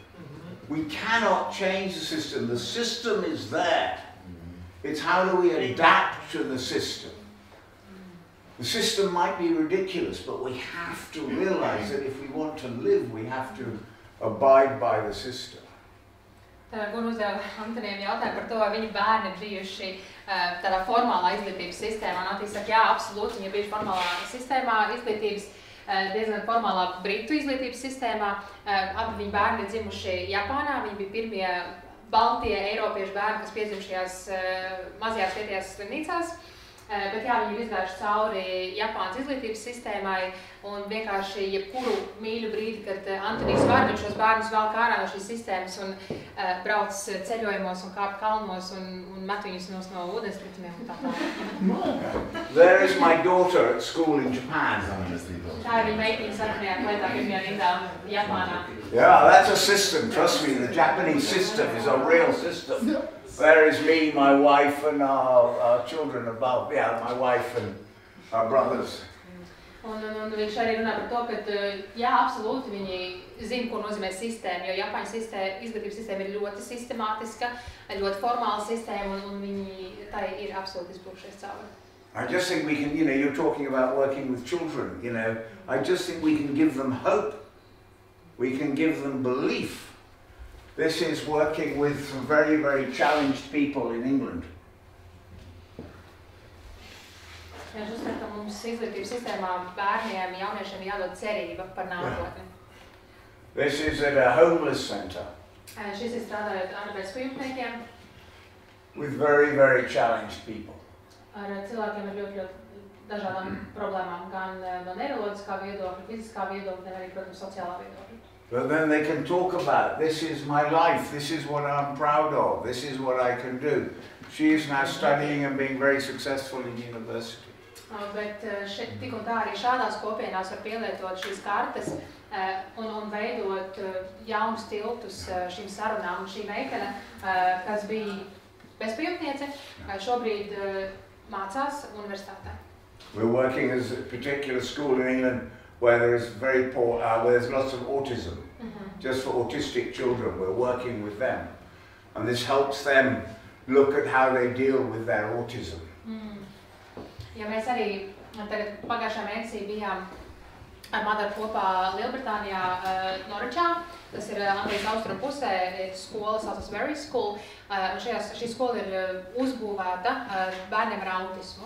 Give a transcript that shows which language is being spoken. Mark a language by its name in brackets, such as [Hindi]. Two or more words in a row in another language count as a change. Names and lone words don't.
[English] We cannot change the system. The system is there. It's how do we adapt to the system. The system might be ridiculous, but we have to realize that if we want to live, we have to abide by the system. [Latvian] Tā Gun uzdeva Antonijam jautājumu par to, vai viņa bērni bijuši tādā formālā izglītības sistēmā. Un Antija saka, jā, absolūti, viņa bijuši formālā sistēmā, izglītības, diezgan formālā britu izglītības sistēmā. Abi viņa bērni ir dzimuši Japānā, viņi bija pirmie baltie eiropiešu bērni, kas piedzimušajās mazajās vietējās slimnīcās. Bet jā, viņi ir izgājuši cauri Japānas izglītības sistēmai, un vienkārši jebkuru mīļu brīdi, kad Antonijs var, viņš šos bērnus vēl ārā no šīs sistēmas un brauc ceļojumos un kāp kalnos un met viņus no ūdenskritumiem un tā tālāk. [English] There is my daughter at school in Japan. [Latvian] Tā ir viņa meitiņa sarkanajā klētā pirmajā rindā Japānā. [English] Yeah, that's a system, trust me, the Japanese system is a real system. There is me, my wife and our children above, yeah, my wife and our brothers. [Latvian] Un viņš arī runā par to, ka jā, absolūti viņi zina, ko nozīmē sistēma, jo Japāņu izglītības sistēma ir ļoti sistemātiska, ļoti formāla sistēma, un viņi tā ir absolūti izbrūkšies cauri. [English] I just think we can, you're talking about working with children, I just think we can give them hope. We can give them belief. This is working with some very, very challenged people in England. [Latvian] Es uzskatu, ka mums izglītības sistēmā bērniem, jauniešiem jādod cerība par nākotni. [English] This is at a homeless centre. [Latvian] Šis ir strādājot ar bezpajumtniekiem. [English] With very, very challenged people. [Latvian] Ar cilvēkiem ar ļoti dažādām problēmām, gan no neiroloģiskā viedokļa, fiziskā viedokļa, gan arī, protams, sociālā viedokļa. [English] But then they can talk about, this is my life, this is what I'm proud of, this is what I can do. She is now studying and being very successful in university. [Latvian] Bet tik un tā arī šādās kopienās var pielietot šīs kartes un veidot jaunus tiltus šīm sarunām. Un šī meitene, kas bija bezpajumtniece, šobrīd mācās universitātē. [English] We're working as a particular school in England where there is very poor, where there's lots of autism. Just for autistic children, we're working with them. And this helps them look at how they deal with their autism. [Latvian] Ja mēs arī tagad pagājušā mēnesī bijām ar Madaru kopā Lielbritānijā Norwichā, tas ir Anglijas austrumu pusē, skola saucas Very School. Šī skola ir uzbūvēta bērniem ar autismu.